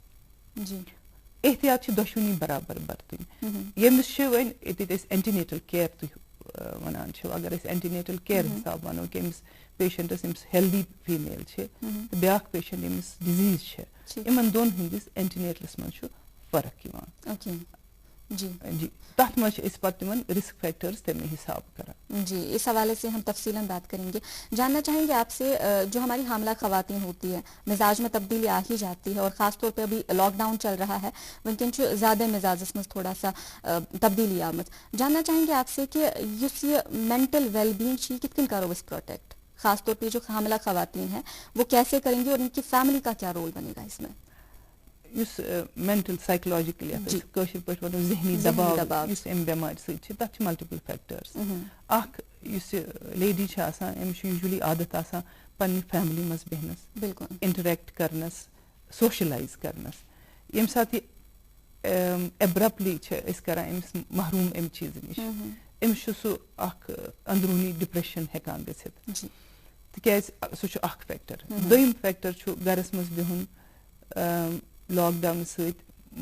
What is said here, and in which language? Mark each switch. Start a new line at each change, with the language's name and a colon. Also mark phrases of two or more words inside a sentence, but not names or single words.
Kashmiri: احتیاط چھِ دۄشوٕنی برابر برتٕنۍ ییٚمِس چھِ وۄنۍ ییٚتٮ۪تھ أسۍ
English: antenatal care
Kashmiri: تُہۍ ونان چھِو اگر أسۍ
English: antenatal care
Kashmiri: حساب ونو کہِ أمِس پیشنٹس ییٚمِس
English: healthy female
Kashmiri: چھِ تہٕ بیاکھ پیشنٹ ییٚمِس ڈِزیٖز چھِ یِمن دۄن ہٕنٛدِس اینٹِنیٹلس منٛز چھُ فرق یِوان جی تتھ منٛز چھِ أسۍ پتہٕ تِمن
English: risk factors
Kashmiri: تمے حساب کران.
Urdu: جی اس حوالے سے ہم تفصیلاً بات کریں گے. جاننا چاہیں گے آپ سے جو ہماری حاملہ خواتین ہوتی ہے مزاج میں تبدیلی آ ہی جاتی ہے اور خاص طور پہ ابھی
English: lockdown
Urdu: چل رہا ہے ونکن زیادہ مزاجس میں تھوڑا سا تبدیلی آمت جاننا چاہیں گے آپ سے کہ یس یہ
English: mental well being
Kashmiri: کت کن کرو اس
Urdu: پروٹیکٹ خاص طور پہ جو حاملہ خواتین ہیں وہ کیسے کریں گے اور ان کی فیملی کا کیا رول بنے گا اس میں.
Kashmiri: یُس
English: mental psychologically
Kashmiri: کٲشِر پٲٹھۍ وَنو ذہنی دباو یُس اَمہِ بٮ۪مارِ سۭتۍ چھِ تَتھ چھِ
English: multiple factors
Kashmiri: اکھ یُس یہِ لیڈی چھِ آسان أمِس چھُ یوٗجؤلی عادت آسان پننہِ فیملی منٛز بیٚہنَس بالکل انٹریکٹ کرنس سوشلایز کرنس ییٚمہِ ساتہٕ یہِ ایبرپلی چھِ أسۍ کران أمِس محروٗم اَمہِ چیٖزٕ نِش أمِس چھُ سُہ اکھ أنٛدروٗنی ڈِپریشن ہٮ۪کان گٔژھِتھ تِکیازِ سُہ چھُ اکھ فیکٹر دوٚیِم فیکٹر چھُ گرس منٛز بِہُن
English: lockdown
Kashmiri: سۭتۍ